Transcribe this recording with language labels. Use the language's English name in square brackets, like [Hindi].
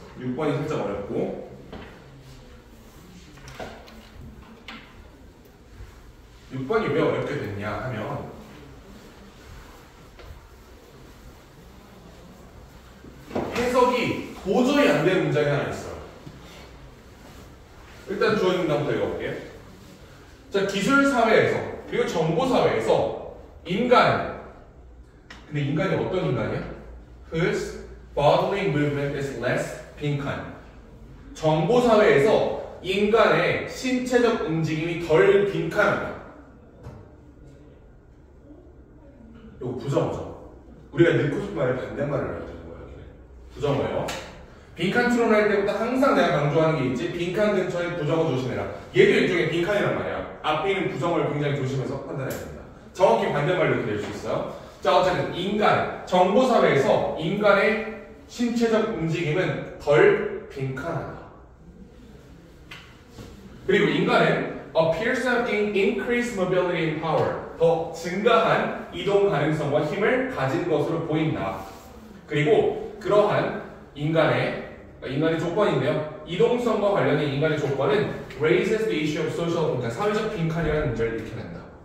[Korean] 6번이 살짝 어렵고, 6번이 왜 어렵게 됐냐 하면, 해석이 도저히 안 되는 문장이 하나 있어요. 일단 주어진 문장부터 읽어볼게요. 자, 기술사회에서 그리고 정보사회에서 인간, 근데 인간이 어떤 인간이야? [English] Whose bodily movement is less 빈칸. [Korean] 정보사회에서 인간의 신체적 움직임이 덜 빈칸하다. 이거 부정어죠. 우리가 넣고 싶은 말의 반대말을 해야 되는 거예요. 부정어예요. 빈칸 추론할 때부터 항상 내가 강조하는 게 있지. 빈칸 근처에 부정어 조심해라. 얘도 일종의 빈칸이란 말이야. 앞에 있는 부정어를 굉장히 조심해서 판단해야 됩니다. 정확히 반대말로 이렇게 될 수 있어요. 자, 어쨌든 인간, 정보사회에서 인간의 신체적 움직임은 덜 빈칸하다. 그리고 인간은 [English] appears to have gained increased mobility and power. [Korean] 더 증가한 이동 가능성과 힘을 가진 것으로 보인다. 그리고 그러한 인간의 조건인데요. 이동성과 관련된 인간의 조건은 [English] raises the issue of social, [Korean] 그러니까 사회적 빈칸이라는 문제를 일으켜낸다.